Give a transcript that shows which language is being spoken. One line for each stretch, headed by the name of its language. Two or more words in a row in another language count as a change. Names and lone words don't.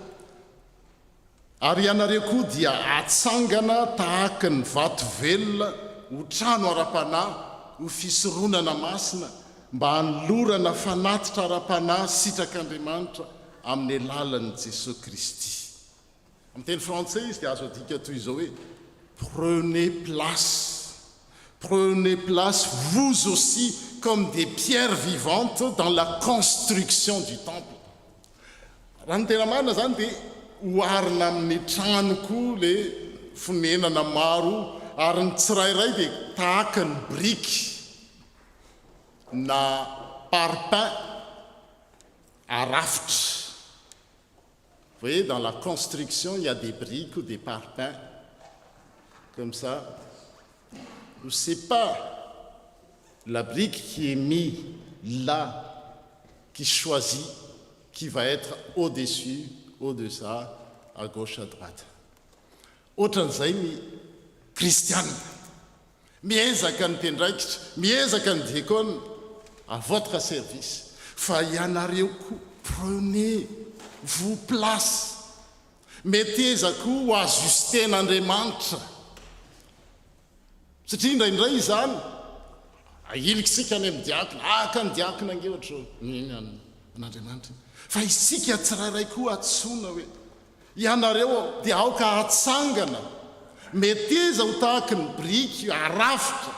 Malagasy: Ary ianareo koa dia atsangana tahaka ny vato velona ho trano ara-panahy ho fisoronana masina mba hanolorana fanatitra ara-panahy sitrak'Andriamanitra amin'ny alalan'i Jesosy Kristy. Amin'ny teny français izy dia azo adika toy izao hoe
French: prenez place vous aussi comme des pierres vivantes dans la construction du temple.
Malagasy: Raha ny tena marina zany dia hoarina amin'ny tranoko le fonenana maro ary ny tsirairay dia tahaka ny briky na parpaing arafitra.
French: Vous voyez, dans la construction, il y a des briques ou des parpaings comme ça. C'est pas la brique qui est mise là, qui choisit, qui va être au-dessus, au-dessous, à gauche, à droite.
Malagasy: Ohatran'izay ny kristianina miezaka ny mpendraikitra, miezaka ny diakona
French: à votre service.
Malagasy: Fa ianareo koa
French: prenez vous place,
Malagasy: metezako ho ajusten'Andriamanitra. Satria indraindray izany ahilikisika any amin'ny diakona, aka ny diakona nge ohatra an'Andriamanitra. Fa isika tsirairay koa atsoina hoe ianareo dia aoka atsangana, meteza ho tahaka ny briky arafitra.